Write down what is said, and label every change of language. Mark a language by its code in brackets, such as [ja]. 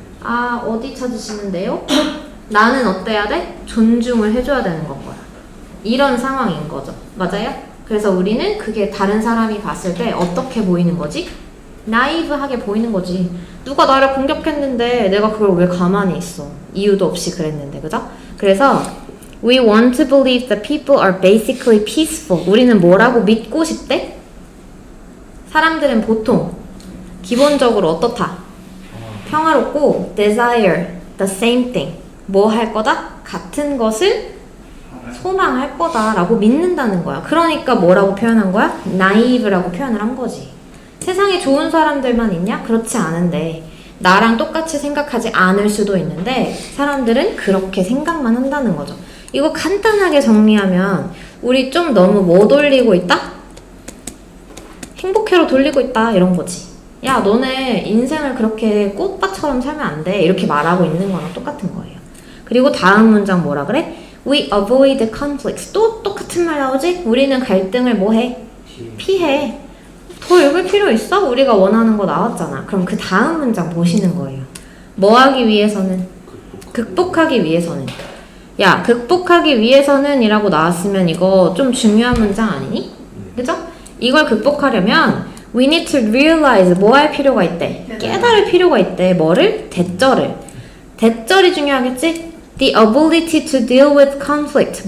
[ko] 아 어디 찾으시는데요? 나는 어때야 돼? 존중을 해줘야 되는 건 거야. 이런 상황인 거죠. 맞아요? 그래서 우리는 그게 다른 사람이 봤을 때 어떻게 보이는 거지? 나이브하게 보이는 거지. 누가 나를 공격했는데 내가 그걸 왜 가만히 있어? 이유도 없이 그랬는데, 그죠? 그래서 [en] we want to believe that people are basically peaceful. [ko] 우리는 뭐라고 믿고 싶대? 사람들은 보통 기본적으로 어떻다? 평화롭고 [en] desire the same thing. [ko] 뭐 할 거다? 같은 것을 소망할 거다라고 믿는다는 거야. 그러니까 뭐라고 표현한 거야? naive라고 표현을 한 거지. 세상에 좋은 사람들만 있냐? 그렇지 않은데 나랑 똑같이 생각하지 않을 수도 있는데 사람들은 그렇게 생각만 한다는 거죠. 이거 간단하게 정리하면 우리 좀 너무 뭐 돌리고 있다? 행복회로 돌리고 있다 이런 거지. 야 너네 인생을 그렇게 꽃밭처럼 살면 안 돼 이렇게 말하고 있는 거랑 똑같은 거예요. 그리고 다음 문장 뭐라 그래? [en] We avoid conflicts. [ko] 또 똑같은 말 나오지? 우리는 갈등을 뭐해? 피해. 더 읽을 필요 있어? 우리가 원하는 거 나왔잖아. 그럼 그 다음 문장 보시는 거예요. 뭐 하기 위해서는? 극복하기 위해서는. 야, 극복하기 위해서는 이라고 나왔으면 이거 좀 중요한 문장 아니니? 그죠? 이걸 극복하려면 [en] we need to realize [ko] 뭐 할 필요가 있대? 깨달을 필요가 있대. 뭐를? 대절을. 대절이 중요하겠지? [en] The ability to deal with conflict.